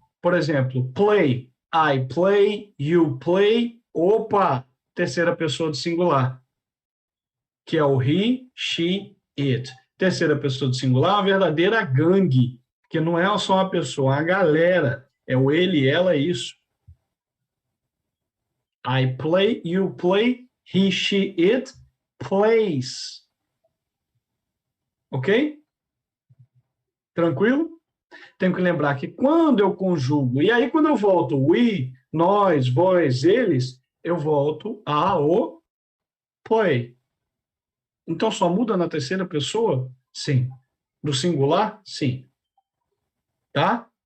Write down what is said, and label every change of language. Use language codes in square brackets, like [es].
[pt] Por exemplo, [en] play. I play, you play. Opa! [pt] Terceira pessoa do singular. Que é o he, she, it. Terceira pessoa do singular é uma verdadeira gangue. Que não é só uma pessoa, é uma galera. É o ele, ela, isso. [en] I play, you play, he, she, it plays. [pt] Ok? Tranquilo? Tenho que lembrar que quando eu conjugo, e aí quando eu volto we, nós, vós, eles, eu volto ao play. Então só muda na terceira pessoa? Sim. No singular? Sim. Tá?